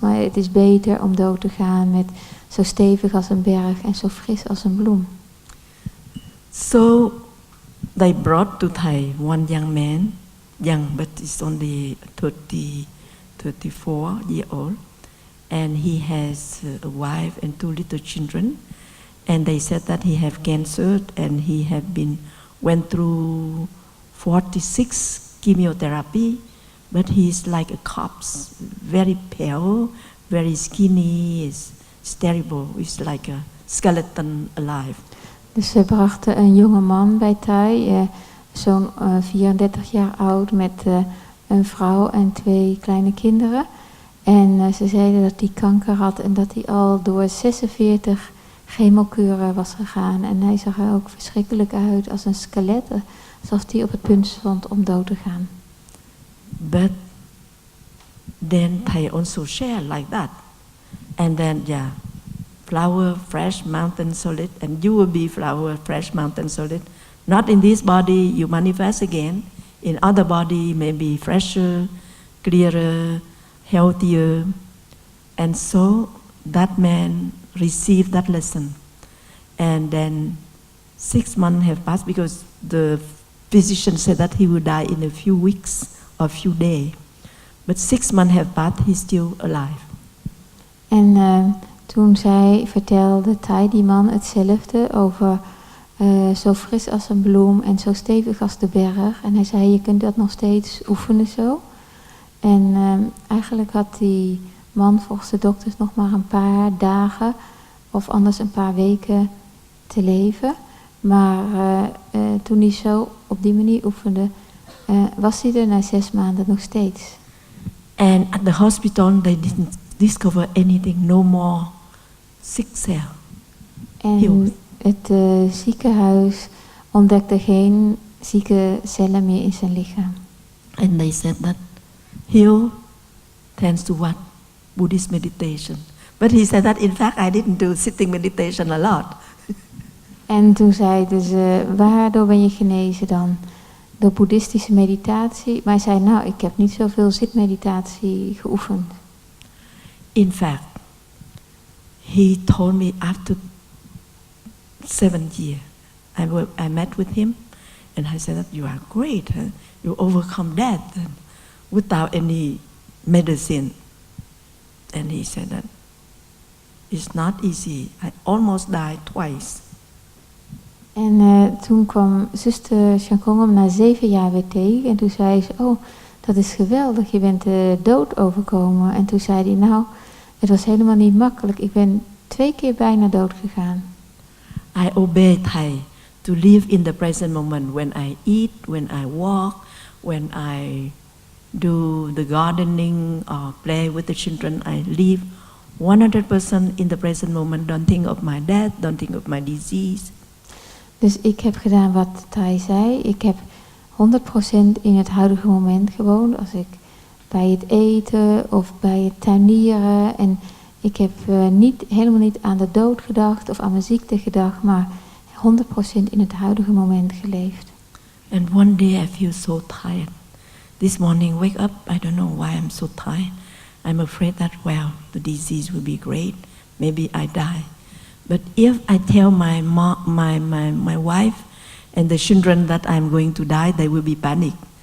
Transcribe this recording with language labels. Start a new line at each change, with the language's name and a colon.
Dutch: Maar het is beter om dood te gaan met zo stevig als een berg en zo fris als een bloem.
English: So they brought to Thai one young man, young but he's only 34 years old, and he has a wife and 2 little children, and they said that he have cancer and he have went through 46 chemotherapy, but he's like a corpse, very pale, very skinny, it's terrible, it's like a skeleton alive.
Dutch: Dus ze brachten een jonge man bij Thai, zo'n 34 jaar oud, met een vrouw en 2 kleine kinderen. En ze zeiden dat hij kanker had en dat hij al door 46 chemokuren was gegaan. En hij zag er ook verschrikkelijk uit als een skelet, alsof hij op het punt stond om dood te gaan.
English: But then Thai also share like that. And then, flower, fresh, mountain, solid, and you will be flower, fresh, mountain, solid. Not in this body, you manifest again. In other body, maybe fresher, clearer, healthier. And so that man received that lesson. And then 6 months have passed because the physician said that he would die in a few weeks or few days. But 6 months have passed, he's still alive.
Dutch: En toen vertelde Thai, die man, hetzelfde over zo fris als een bloem en zo stevig als de berg. En hij zei, je kunt dat nog steeds oefenen zo. En eigenlijk had die man volgens de dokters nog maar een paar dagen of anders een paar weken te leven. Maar toen hij zo op die manier oefende, was hij er na 6 maanden nog steeds.
English: And at the hospital they didn't discover anything, no more sick cell.
Dutch: En het ziekenhuis ontdekte geen zieke cellen meer in zijn lichaam.
English: And they said that heal thanks to what? Buddhist meditation. But he said that in fact I didn't do sitting meditation a lot.
Dutch: En toen zei ze, waardoor ben je genezen dan? Door boeddhistische meditatie. Maar hij zei, nou, ik heb niet zoveel zitmeditatie geoefend.
English: In fact, he told me after 7 years, I met with him, and I said that you are great, huh? You overcome death without any medicine. And he said that it's not easy. I almost died twice.
Dutch: En toen kwam zuster Chân Không hem na 7 jaar weer tegen. En toen zei ze, oh, dat is geweldig, je bent de dood overkomen. En toen zei hij, nou, het was helemaal niet makkelijk. Ik ben 2 keer bijna dood gegaan.
English: I obey Thai to live in the present moment when I eat, when I walk, when I do the gardening or play with the children, I live 100% in the present moment. Don't think of my death, don't think of my disease.
Dutch: Dus ik heb gedaan wat Thai zei. Ik heb 100% in het huidige moment gewoond. Als ik bij het eten of bij het tuinieren. En ik heb helemaal niet aan de dood gedacht of aan mijn ziekte gedacht. Maar 100% in het huidige moment geleefd.
English: And one day I feel so tired. This morning, wake up, I don't know why I'm so tired. I'm afraid that, well, the disease will be great. Maybe I die. But if I tell my wife and the children that I'm going to die, they will be panic.